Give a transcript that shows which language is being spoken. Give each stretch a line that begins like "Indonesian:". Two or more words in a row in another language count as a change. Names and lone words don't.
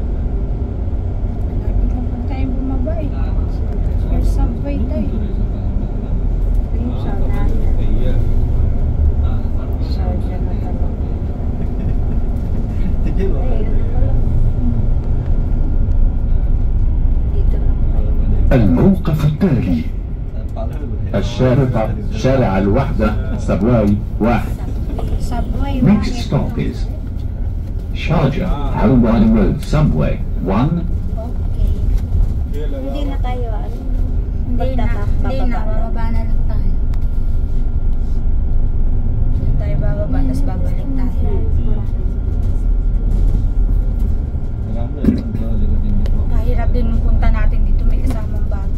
Filipino: Lagi kang pagkain bumaba eh. Or subway tayo.
Hindi: सही है
Filipino: Charger na talaga.
Hindi: ठीक है
Filipino: Ay, ano pala? Dito lang tayo.
Arabic: الموقف التالي الشارقة شارع الوحدة سبواي 1.
English: Subway. Next
Filipino: bakit?
English: stop is Sharjah Al-Wadi Road Subway 1.
Filipino: Okay. Hindi na tayo, ano? Hindi na. Bababa na lang tayo. Hindi tayo bababa, tapos babalik tayo. Kahirap din nung punta natin dito, may kasamang bata.